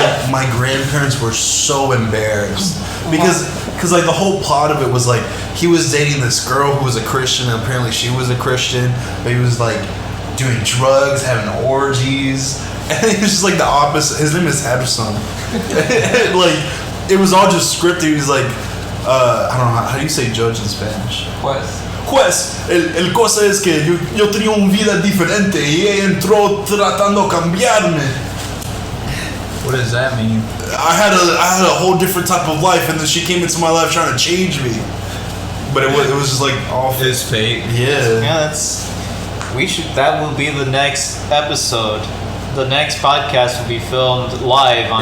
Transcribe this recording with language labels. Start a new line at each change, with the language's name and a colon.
English: my grandparents were so embarrassed because like the whole plot of it was like he was dating this girl who was a Christian, and apparently she was a Christian, but he was like doing drugs, having orgies, and he was just like the opposite. His name is Epson. Like it was all just scripted. He was like, I don't know how do you say judge in Spanish.
Spanish: Juez, el cosa es que yo tenía una vida diferente y ella entró tratando de cambiarme.
English: What does that mean? I had a whole different type of life, and then she came into my life trying to change me. But it was just like all It's fake. yeah. Yeah, that will be the next episode. The next podcast will be filmed live on